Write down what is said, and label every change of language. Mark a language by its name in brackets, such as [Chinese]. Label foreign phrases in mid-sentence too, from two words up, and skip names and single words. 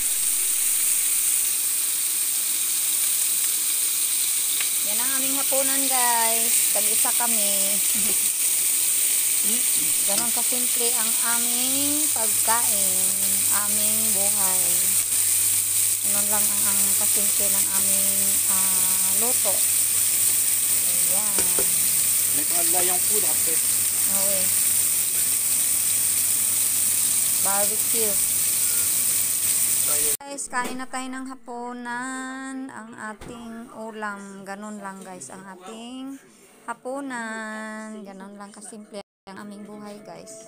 [Filipino] Yan ang aming hapunan guys. Tag-isa kami. Ganon kasimple ang aming pagkain, aming buhay. Ganon lang ang kasimple ng aming luto. Ayan. [French] Mettra de l'ail en poudre après. [English] Okay. Barbecue. [Filipino] Guys, kain na tayo ng hapunan. Ang ating ulam, ganun lang guys. Ang ating hapunan, ganun lang kasimple ang aming buhay guys.